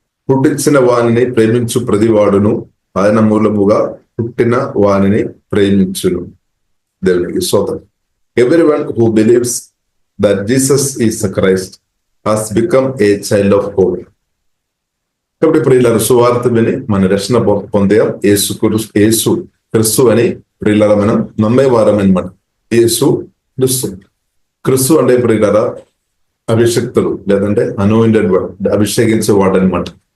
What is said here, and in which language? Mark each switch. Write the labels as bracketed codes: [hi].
[te] పుట్టించిన వానిని ప్రేమించు ప్రతివాడును ఆయన మూలముగా పుట్టిన వానిని ప్రేమించును. దేవునికి స్తోత్రం. [en] Everyone who believes that Jesus is the Christ has become a child of God. [te] కాబట్టి ప్రియులారా సువార్త విని మన రక్షణ పొందాం. యేసు క్రీస్తు అని ప్రియులారా మనం నమ్మేవారం అనమాట. యేసు క్రీస్తు అంటే ప్రియులారా అభిషక్తులు, లేదంటే [en] anointed word, [te] అభిషేకించేవాడు అనమాట.